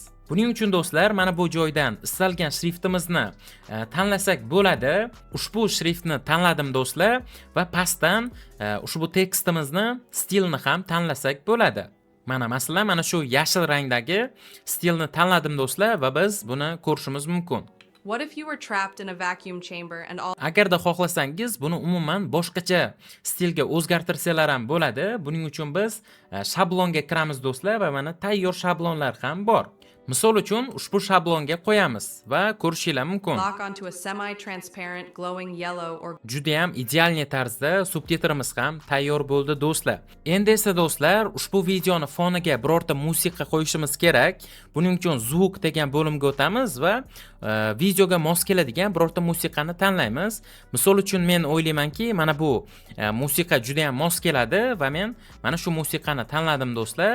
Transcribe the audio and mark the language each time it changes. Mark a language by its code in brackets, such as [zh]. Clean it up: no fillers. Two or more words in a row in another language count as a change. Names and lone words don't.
[uz] Buning uchun do'stlar, mana bu joydan istalgan shriftimizni tanlasak bo'ladi. Ushbu shriftni tanladim do'stlar va pastdan ushbu tekstimizni stilni ham tanlasak bo'ladi. Mana masalan, mana shu yashil rangdagi stilni tanladim do'stlar va biz buni ko'rishimiz mumkin. [en] What if you were trapped in a vacuum chamber and all [uz] Agarda xohlasangiz, buni umuman boshqacha stilga o'zgartirsanglar ham bo'ladi. Buning uchun biz shablonga kiramiz do'stlar va mana tayyor shablonlar ham bor. Misol uchun ushbu shablonga qo'yamiz va ko'rishinglar mumkin. [en] Lock onto a semi-transparent, glowing yellow or [uz] Judayam idealniy tarzda subtitrimiz ham tayyor bo'ldi do'stlar. Endi esa do'stlar, ushbu videoni foniga birorta musiqa qo'yishimiz kerak. Buning uchun zvuk degan bo'limga o'tamiz va videoga mos keladigan birorta musiqani tanlaymiz. Misol uchun men o'ylaymanki, mana bu musiqa judayam mos keladi va men mana shu musiqani tanladim do'stlar.